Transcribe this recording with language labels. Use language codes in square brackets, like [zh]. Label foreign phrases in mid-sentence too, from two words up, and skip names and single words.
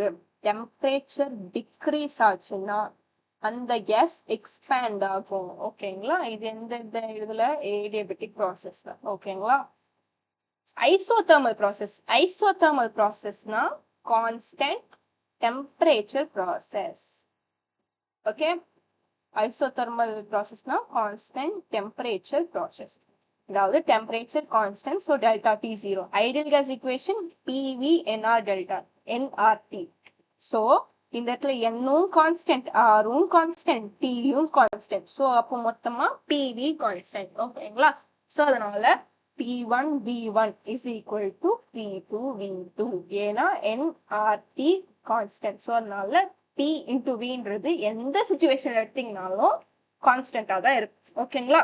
[en] temperature decrease [ta] ஆச்சுன்னா அந்த [en] gas expand [ta] ஆகும். ஓகேங்களா? இது எந்த இதுல [en] adiabatic processla. [ta] ஓகேங்களா? [en] isothermal processna constant temperature process. [ta] ஓகே? [en] Isothermal process now constant temperature process. அதாவது temperature constant, so delta T 0. Ideal gas equation PV NR delta nRT. [ta] So இந்த இடத்துல N-ம் constant, R-ம் constant, T-யும் constant. So அப்போ மொத்தமா [en] PV constant. [ta] ஓகேங்களா? So அதனால [en] P1 V1 is equal to P2 V2. [ta] ஏன்னா nRT constant. So அதனால [en] P into V [ta] ன்றது எந்த சிச்சுவேஷன் எடுத்தீங்கனாலும் கான்ஸ்டன்டா தான் இருக்கு. ஓகேங்களா?